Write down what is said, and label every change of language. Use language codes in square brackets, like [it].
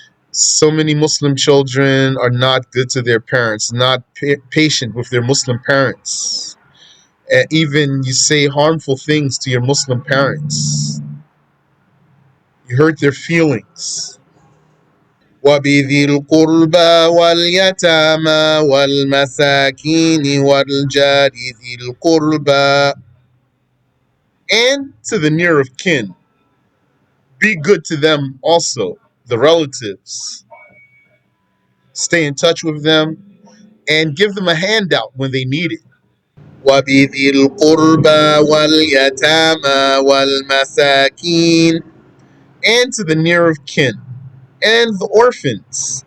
[en] So many Muslim children are not good to their parents, not patient with their Muslim parents. And even you say harmful things to your Muslim parents. You hurt their feelings. [ar] وَبِذِي الْقُرْبَى وَالْيَتَامَى وَالْمَسَاكِينِ وَالْجَارِ ذِي الْقُرْبَى, [en] and to the near of kin. Be good to them also, the relatives. Stay in touch with them and give them a handout when they need it. [ar] وَبِذِي الْقُرْبَى وَالْيَتَامَى وَالْمَسَاكِينِ, [en] and to the near of kin and the orphans.